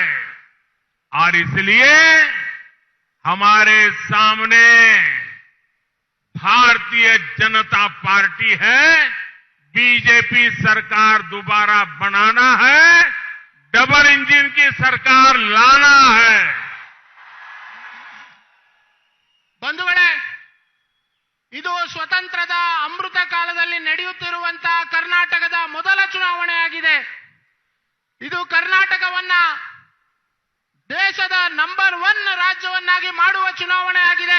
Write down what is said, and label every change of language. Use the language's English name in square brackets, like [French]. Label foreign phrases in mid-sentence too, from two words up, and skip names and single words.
[Hindi] और इसलिए हमारे सामने भारतीय जनता पार्टी है। बीजेपी सरकार दोबारा बनाना है, [English] double engine [Hindi] की सरकार लाना है। [Kannada] ಬಂಧುಗಳೇ, ಇದು ಸ್ವತಂತ್ರದ ಅಮೃತ ಕಾಲದಲ್ಲಿ ನಡೆಯುತ್ತಿರುವಂತಹ ಕರ್ನಾಟಕದ ಮೊದಲ ಚುನಾವಣೆಯಾಗಿದೆ। ಇದು ಕರ್ನಾಟಕವನ್ನ ದೇಶದ ನಂಬರ್ 1 ರಾಜ್ಯವನ್ನಾಗಿ ಮಾಡುವ ಚುನಾವಣೆಯಾಗಿದೆ।